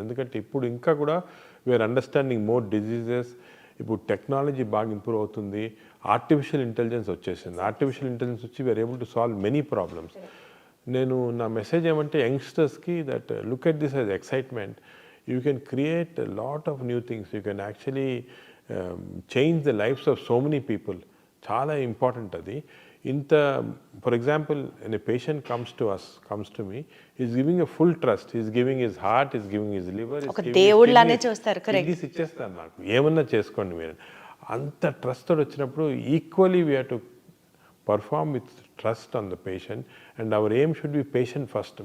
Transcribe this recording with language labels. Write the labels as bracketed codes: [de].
[te] ఎందుకంటే ఇప్పుడు ఇంకా కూడా [en] We are understanding more diseases. [te] ఇప్పుడు టెక్నాలజీ బాగా ఇంప్రూవ్ అవుతుంది, ఆర్టిఫిషియల్ ఇంటెలిజెన్స్ వచ్చేసింది. [en] Artificial intelligence వచ్చి we are able to solve many problems. [te] నేను నా మెసేజ్ ఏమంటే [en] యంగ్స్టర్స్కి that look at this as excitement. You can create a lot of new things. You can actually change the lives of so many people. [te] Chala important adi. [en] For example, when a patient comes to me, he's giving a full trust. He's giving his heart, he's giving his liver. [te] Oka దేవుళ్ళనే చూస్తారు. Correct. ఇది ఇచ్చేస్తాను నాకు, ఏమన్నా చేసుకోండి మీరు. అంత trust తోటి వచ్చినప్పుడు [en] Equally we have to perform with trust on the patient, and our aim should be patient first.